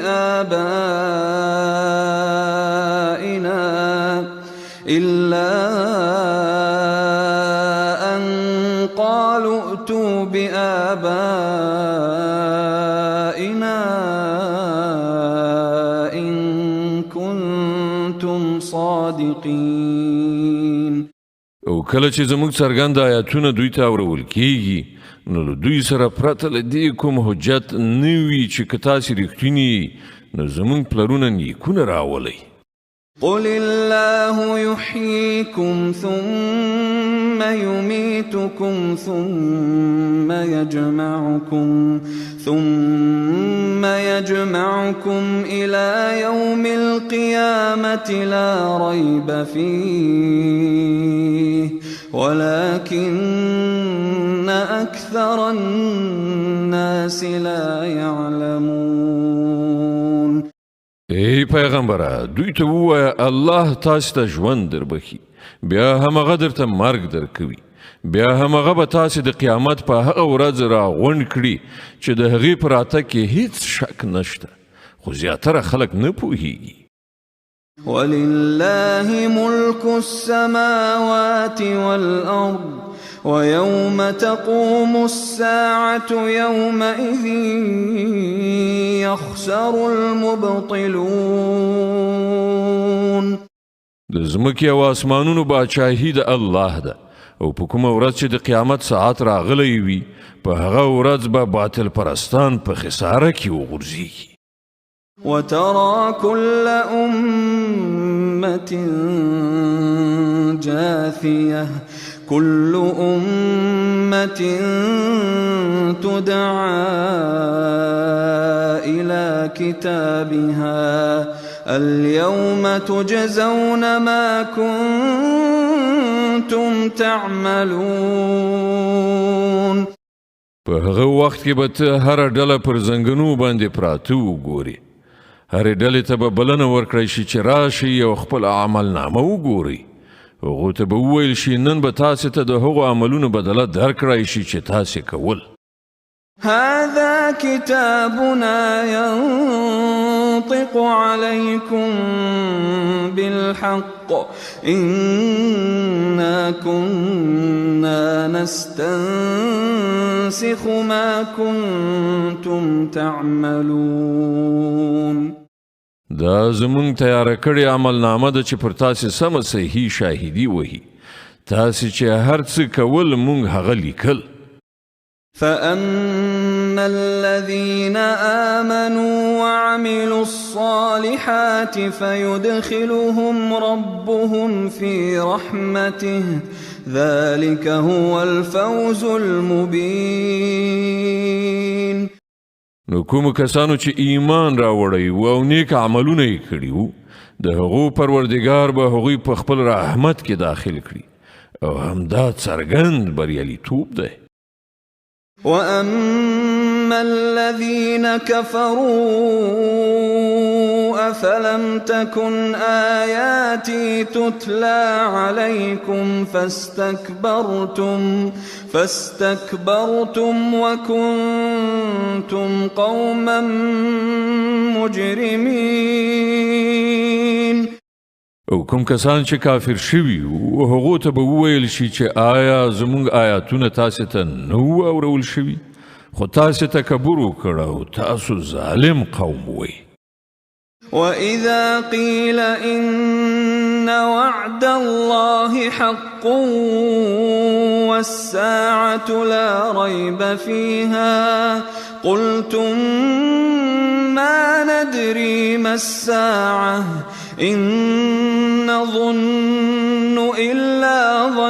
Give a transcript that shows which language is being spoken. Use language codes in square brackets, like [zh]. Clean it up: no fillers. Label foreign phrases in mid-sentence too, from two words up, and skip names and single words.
[ar] بآبائنا إن كنتم صادقين. [ps] او کله چې زموږ څرګند آیاتونه دوی ته اورول کیږي نو له دوی سره پرته له دې کوم حجت نه وي چې که تاسې رښتیني نو زموږ پلرونه نیکونه راولئ. [ar] قل الله يحييكم ثم يميتكم ثم يجمعكم إلى يوم القيامة لا ريب فيه ولكن أكثر الناس لا يعلمون. [ps] ای پیغمبره دوی ته ووایه الله تاسو ته ژوند دربخي بیا همغه درته مرګ درکوي بیا همغه به تاسې د قیامت په هغه ورځ راغونډ کړي چې د هغې په راتګ کې هیڅ شک نشته خو زیاتره خلک نه پوهیږي. [ar] ولله ملك السماوات والأرض ويوم تقوم الساعة يومئذ يخسر المبطلون. [ps] د ځمکې او اسمانونو باچاهي د الله ده او په کومه ورځ چې د قیامت ساعت راغلی وي په هغه ورځ به باطل پرستان په خساره کې وغورځېږي. [ar] وترى كل أمة جاثية كل أمة تدعى إلى كتابها اليوم تجزون ما كنتم تعملون. [ps] په هغه وخت کې به ته هره ډله پر زنګنو باندې پراته وګورې هرې ډلې ته به بلنه ورکړی شي چې راشي او خپل عملنامه وګورئ هغو ته به وویل شي نن به تاسې ته د هغو عملونو بدله درکړی شي چې تاسې کول. [ar] هذا كتابنا ينطق عليكم بالحق إنا كنا نستنسخ ما كنتم تعملون. [ps] دا زمونږ تیاره کړې عملنامه ده چې پر تاسې سمه صحیح شاهدي وهي تاسې چې هر څه کول مونږ هغه لیکل. [ar] فأما الذين آمنوا وعملوا الصالحات فيدخلهم ربهم في رحمته ذلك هو الفوز المبين. [ps] نو کوم کسانو چې ایمان راوړی و او نیک عملونه یې کړي وو د هغو پروردګار به هغوی په خپل رحمت کې داخل کړي او همدا څرګند بریالیتوب دی. [ar] وأما الذين كفروا أفلم تكن آياتي تتلى عليكم فاستكبرتم وكنتم قوما مجرمين. [ps] او کوم کسان چې کافر شوي او هغو ته به وویل شي چې آیا زموږ آیاتونه تاسې ته نه وو اورول شوي خو تاسې تکبر وکړه او تاسو ظالم قوم وئ. [ar] وإذا قيل إن وعد الله حق والساعة لا ريب فيها قلتم ما ندري ما الساعة إن نظن إلا